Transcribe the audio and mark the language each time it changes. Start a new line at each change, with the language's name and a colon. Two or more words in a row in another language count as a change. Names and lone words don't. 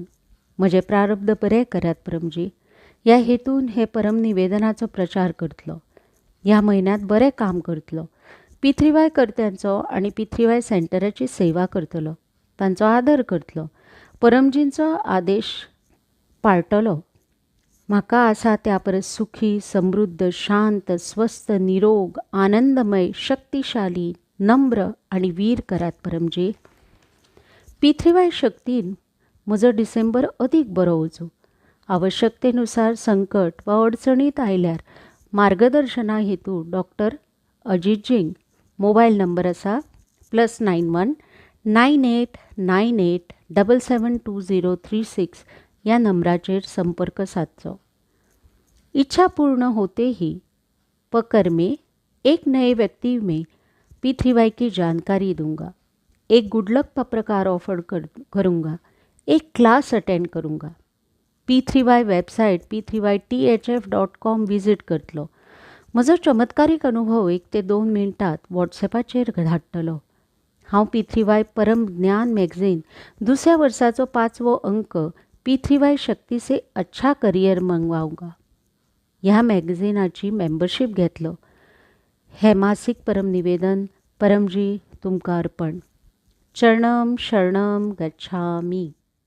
Konkani: म्हजे प्रारब्ध बरे करात परमजी. ह्या हेतून हे परम निवेदनाचो प्रचार करतलो. ह्या म्हयन्यांत बरें काम करतलो. P3Y कर्त्यांचो आणि P3Y सेंटराची सेवा करतलो. तांचो आदर करतलो. परमजींचो आदेश पाळटलो. म्हाका आसा त्या परस सुखी, समृद्ध, शांत, स्वस्थ, निरोग, आनंदमय, शक्तिशाली, नम्र आणि वीर करात परमजी. P3Y शक्तीन म्हजो डिसेंबर अदीक बरो वचूं. आवश्यकतेनुसार संकट वा अडचणीत आयल्यार मार्गदर्शना हेतू डॉक्टर अजितजींक मोबायल नंबर आसा +91 9898 772036 ह्या नंबराचेर संपर्क साधचो.
Hindi: इच्छा पूर्ण होते ही पकर में एक नए व्यक्ति में P3Y की जानकारी दूंगा, एक
English: good luck
Hindi: पत्रकार ऑफर करूँगा, एक क्लास अटेंड करूँगा.
Konkani: P3Y वेबसायट p3ythf.com विजिट करतलो. म्हजो चमत्कारीक अनुभव 1 ते 2 मिनटात व्हॉट्सॅपाचेर धाडटलो. हांव P3Y परम ज्ञान मॅगझीन दुसऱ्या वर्साचो 5वो अंक P3Y शक्ती
Hindi: से अच्छा करियर मंगवाऊंगा
Konkani: ह्या मॅगझिनाची मेंबरशीप घेतलो. हे मासिक परम निवेदन परमजी तुमकां अर्पण.
Sanskrit: चरणम शरणम गच्छामी.